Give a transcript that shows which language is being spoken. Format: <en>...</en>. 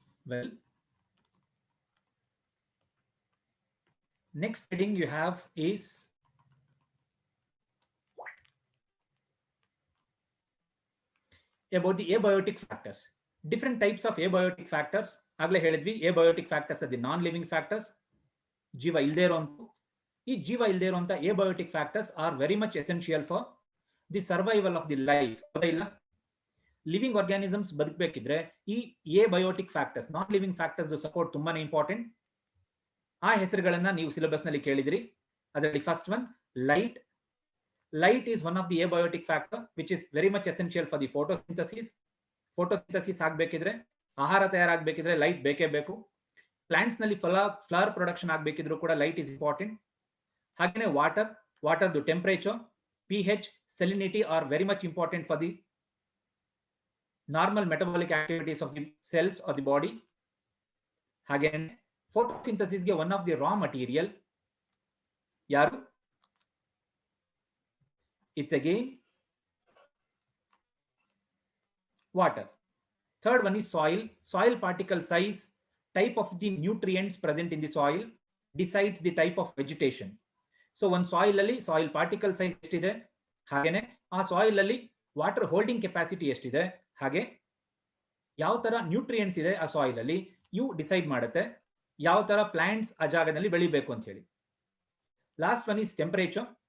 <en>Well, next heading you have is about the abiotic factors. Different types of abiotic factors.</en> <kn>ಆಗಲೇ ಹೇಳಿದ್ವಿ,</kn> <en>abiotic factors are the non-living factors.</en> <kn>ಜೀವ ಇಲ್ಲದೆ ಇರುವಂತ, ಈ ಜೀವ ಇಲ್ಲದೆ ಇರುವಂತ</kn> <en>abiotic factors are very much essential for the survival of the life. ಇಲ್ಲ, living organisms</en> <kn>ಬದುಕಬೇಕಿದ್ರೆ ಈ</kn> <en>abiotic factors, non living factors support ತುಂಬಾನೇ important.</en> <kn>ಆ ಹೆಸರುಗಳನ್ನ ನೀವು ಸಿಲೆಬಸ್ ನಲ್ಲಿ ಕೇಳಿದ್ರಿ. ಅದರಲ್ಲಿ</kn> <en>First one light. Light is one of the abiotic factor which is very much essential for the photosynthesis.</en> <kn>Photosynthesis ಆಗ್ಬೇಕಿದ್ರೆ, ಆಹಾರ ತಯಾರಾಗಬೇಕಿದ್ರೆ light ಬೇಕೇ ಬೇಕು.</kn> <en>plants ನಲ್ಲಿ flower production</en> <kn>ಆಗ್ಬೇಕಿದ್ರು ಕೂಡ</kn> <en>Light is important.</en> <kn>ಹಾಗೇನೆ ವಾಟರ್ದು</kn> <en>Temperature, pH, salinity are very much important for the normal metabolic activities of the cells or the body. Again, photosynthesis ge one of the raw material yaru, it's again water. Third one is soil particle size, type of the nutrients present in the soil decides the type of vegetation.</en> <kn>So one soil alli soil particle size estide, hagene aa soil alli water holding capacity estide, ಹಾಗೆ ಯಾವ ತರ nutrients ಇದೆ ಆ soil ಅಲ್ಲಿ, ಇವು decide ಮಾಡುತ್ತೆ ಯಾವ ತರ ಪ್ಲಾಂಟ್ಸ್ ಆ ಜಾಗದಲ್ಲಿ ಬೆಳಿಬೇಕು ಅಂತ ಹೇಳಿ.</kn> <en>Last one is temperature.</en>